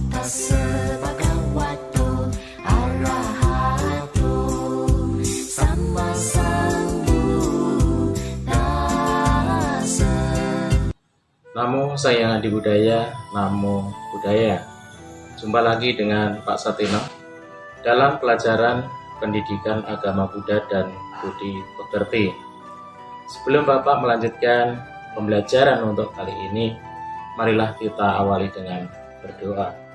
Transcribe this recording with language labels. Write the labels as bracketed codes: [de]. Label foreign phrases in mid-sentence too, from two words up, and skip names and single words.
[pi] Tassa bhagavato arahato sama sambuddhassa. Namo Sayang Adi Budaya, Namo Buddhaya. [id] Jumpa lagi dengan Pak Satino dalam pelajaran pendidikan agama Buddha dan Budi Pekerti. Sebelum Bapak melanjutkan pembelajaran untuk kali ini, marilah kita awali dengan berdoa.